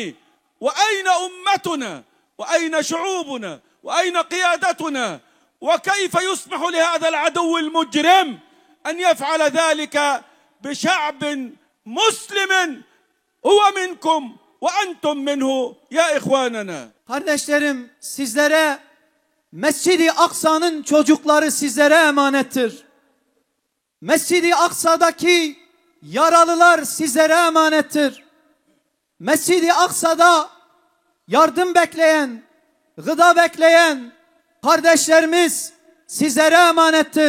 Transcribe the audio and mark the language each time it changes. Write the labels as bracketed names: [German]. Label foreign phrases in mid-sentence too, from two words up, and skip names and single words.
[Arabic] وأين أمتنا وأين شعوبنا وأين قيادتنا؟ وكيف يسمح لهذا العدو المجرم أن يفعل ذلك بشعب مسلم هو منكم وأنتم منه يا إخواننا. [Turkish] Kardeşlerim, sizlere Mescid-i Aksa'nın çocukları sizlere emanettir. Mescid-i Aksa'daki yaralılar sizlere emanettir. Mescid-i Aksa'da yardım bekleyen, gıda bekleyen kardeşlerimiz sizlere emanettir.